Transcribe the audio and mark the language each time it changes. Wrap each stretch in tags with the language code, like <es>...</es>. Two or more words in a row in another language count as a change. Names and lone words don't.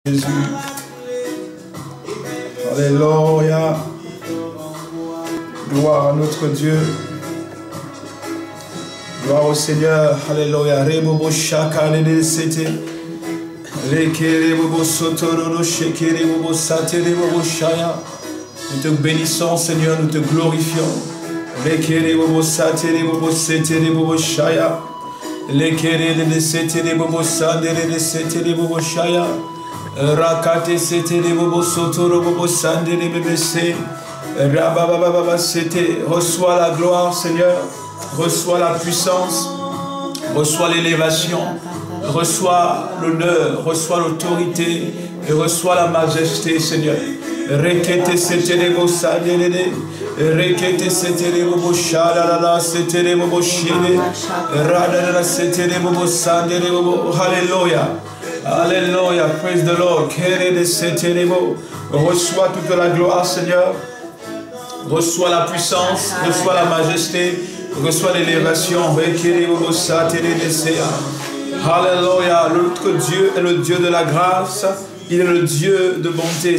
<fr>Jésus. Alléluia. Gloire à notre Dieu. Gloire au Seigneur. Alléluia. Rebobo shaka de sete. Lekere bobo sotoro shekere bobo satere bobo shaya. Nous te bénissons, Seigneur, nous te glorifions. Lekere bobo satere bobo setere bobo shaya. Lekere de setere bobo sandere de setere bobo shaya. Rakate setere bobo sotoro bobo sandere bebese. Rabababa sete. Reçois la gloire, Seigneur. Reçois la puissance. Reçois l'élévation. Reçois l'honneur. Reçois l'autorité. Et reçois la majesté, Seigneur. Rekete setere bobo sandere. Rekete setere bobo shalala setere bobo shele. Radala setere bobo sandere bobo. Hallelujah.</fr> <en>Alléluia, praise the Lord.</en> <fr>Reçois toute la gloire, Seigneur. Reçois la puissance, reçois la majesté, reçois l'élévation. Alléluia, notre Dieu est le Dieu de la grâce. Il est le Dieu de bonté.</fr>